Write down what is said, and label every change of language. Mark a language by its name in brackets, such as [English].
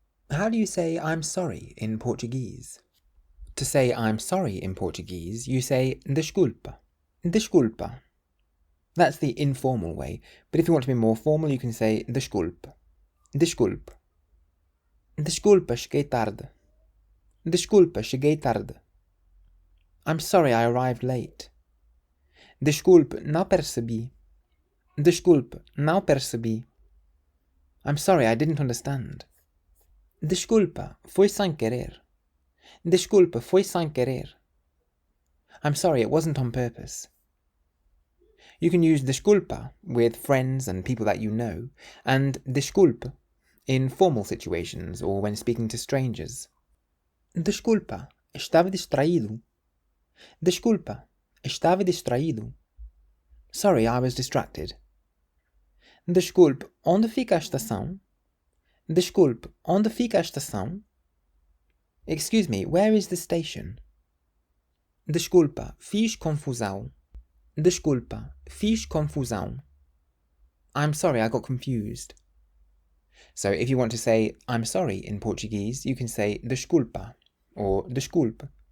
[English] How do you say I'm sorry in Portuguese? To say I'm sorry in Portuguese, you say desculpa. Desculpa. That's the informal way, but if you want to be more formal, you can say desculpe. [Portuguese] Desculpe. Desculpa, cheguei tarde. Desculpa, cheguei tarde. [English] I'm sorry I arrived late. [Portuguese] Desculpe, não percebi. Desculpe, não percebi. [English] I'm sorry I didn't understand. [Portuguese] Desculpa, foi sem querer. Desculpa, foi sem querer. [English] I'm sorry, it wasn't on purpose. You can use desculpa with friends and people that you know, and desculpe in formal situations or when speaking to strangers. [Portuguese] Desculpa, estava distraído. Desculpa, estava distraído. [English] Sorry, I was distracted. [Portuguese] Desculpe, onde fica a estação? Desculpe, onde fica a estação? [English] Excuse me, where is the station? [Portuguese] Desculpa, fiz confusão. Desculpa, fiz confusão. [English] I'm sorry, I got confused. So if you want to say I'm sorry in Portuguese, you can say desculpa or desculpe.